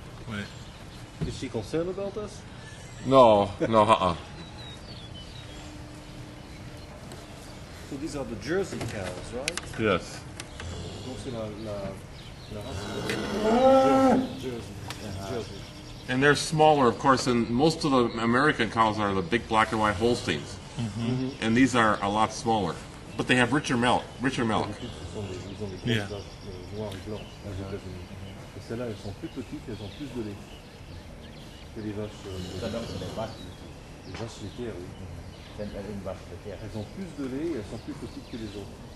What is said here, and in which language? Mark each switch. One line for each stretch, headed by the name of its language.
French: Ouais.
English: Is she concerned about us? No, no, So these are the Jersey cows, right? Yes.
French: Donc c'est la race Jersey. Jersey.
English: And they're smaller, of course, and most of the American cows are the big black and white Holsteins. And these are a lot smaller. But they have richer milk.
French: Ils ont des
English: Yeah.
French: grosses vaches noires et blanches aux États-Unis. Et celles-là, elles sont plus petites, elles ont plus de lait que les vaches. Les vaches laitières, oui. Elles ont plus de lait et elles sont plus petites que les autres.